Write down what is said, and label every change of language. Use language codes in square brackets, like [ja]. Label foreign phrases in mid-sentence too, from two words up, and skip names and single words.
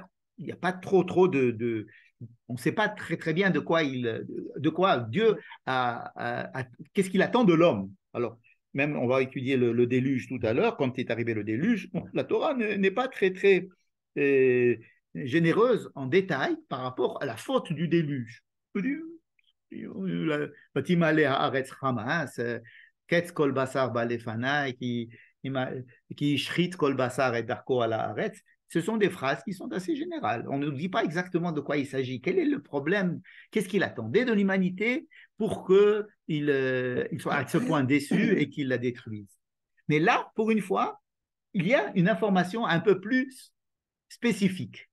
[fr] Il n'y a pas trop on ne sait pas très très bien de quoi Dieu qu'est-ce qu'il attend de l'homme. Alors, même on va étudier le déluge tout à l'heure, quand est arrivé le déluge, la Torah n'est pas très très généreuse en détail par rapport à la faute du déluge. [he] קץ כל בשר בא לפני כי השחית כל בשר את דרכו על הארץ. [fr] Ce sont des phrases qui sont assez générales. On ne dit pas exactement de quoi il s'agit. Quel est le problème? Qu'est-ce qu'il attendait de l'humanité pour qu'il soit à ce point déçu et qu'il la détruise? Mais là, pour une fois, il y a une information un peu plus spécifique.